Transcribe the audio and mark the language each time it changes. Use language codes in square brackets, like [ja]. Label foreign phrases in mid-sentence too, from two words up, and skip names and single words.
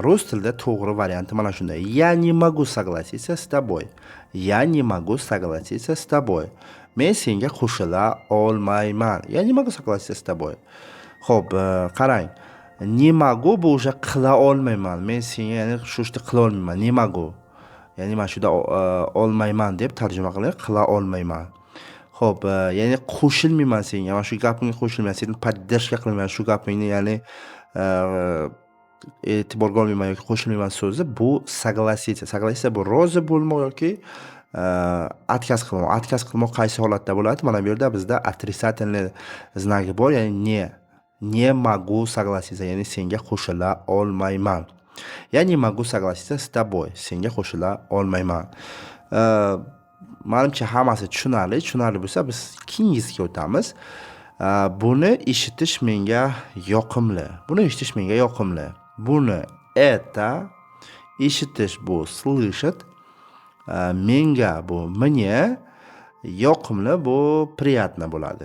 [uz] Rus tilida to'g'ri varianti mana shunday. [ru] Я не могу согласиться с тобой. Я не могу согласиться с тобой. [uz] Men senga qo'shila olmayman. [ru] Я не могу согласиться с тобой. [uz] Xo'p, qarang. [ru] Не могу [uz] bu o'sha qila olmayman. Men senga ya'ni shu ishni qila olmayman. [ru] Не могу. [uz] Ya'ni mana shunda olmayman deb tarjima qiling, qila olmayman. Xo'p, ya'ni qo'shilmayman senga. Mana shu gapingga qo'shilmayman. Seni поддержка qilmayman shu gapingni, ya'ni e'tiborga olmayman yoki qo'shilmayman so'zi bu согласиться. Согласиться bu rozi bo'lmoq yoki отказ qilmoq. Отказ qilmoq qaysi holatda bo'ladi? Mana bu yerda bizda [ru] отрицательный знagi [uz] bor, ya'ni [ru] не могу согласиться, [uz] ya'ni senga qo'shila olmayman. [ru] Я не могу согласиться с тобой. [uz] Senga qo'shila olmayman. Menimcha hammasi tushunarli bo'lsa, biz keyingisiga o'tamiz. Buni eshitish menga yoqimli. Buni это eshitish bu слышать, menga bu мне, yoqimli bu приятно bo'ladi.